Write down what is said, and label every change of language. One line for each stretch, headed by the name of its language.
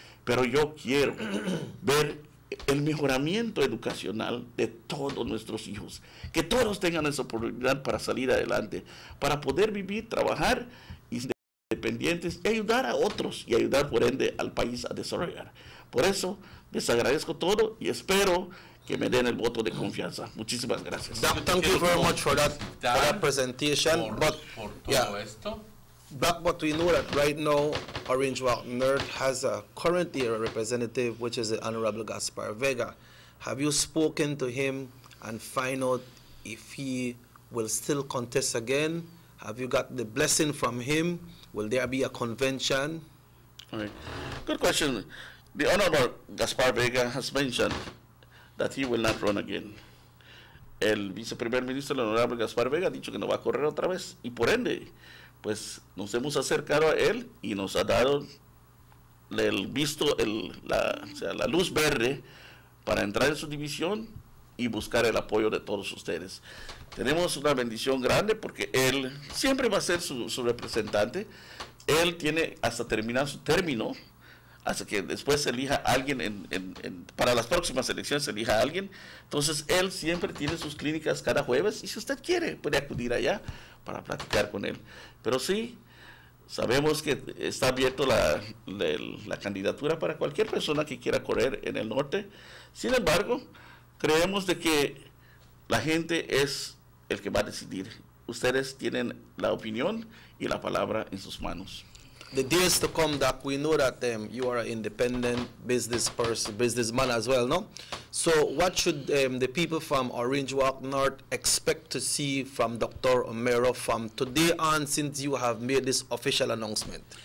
Spanish: Pero yo quiero ver el mejoramiento educacional de todos nuestros hijos, que todos tengan esa oportunidad para salir adelante, para poder vivir, trabajar y dependientes y ayudar a otros y ayudar por ende al país a desarrollar. Por eso les agradezco todo y espero que me den el voto de confianza. Muchísimas gracias.
English: Thank you very much for that presentation. But we know that right now Orange Walk North has a currently a representative, which is the Honorable Gaspar Vega. Have you spoken to him and find out if he will still contest again? Have you got the blessing from him? Will there be a convention? All right. Good question. The Honorable Gaspar Vega has mentioned that he will not run again.
Spanish: El viceprimer ministro, el Honorable Gaspar Vega, ha dicho que no va a correr otra vez. Y por ende, pues nos hemos acercado a él y nos ha dado el visto, la luz verde para entrar en su división y buscar el apoyo de todos ustedes. Tenemos una bendición grande porque él siempre va a ser su representante. Él tiene hasta terminar su término, hasta que después se elija a alguien, para las próximas elecciones se elija a alguien. Entonces él siempre tiene sus clínicas cada jueves y si usted quiere puede acudir allá para platicar con él. Pero sí, sabemos que está abierto la candidatura para cualquier persona que quiera correr en el norte. Sin embargo, creemos de que la gente es el que va a decidir. Ustedes tienen la opinión y la palabra en sus manos.
English: The days to come, Doc, we know that you are an independent businessman as well, no? So what should the people from Orange Walk North expect to see from Dr. Omero from today on, since you have made this official announcement?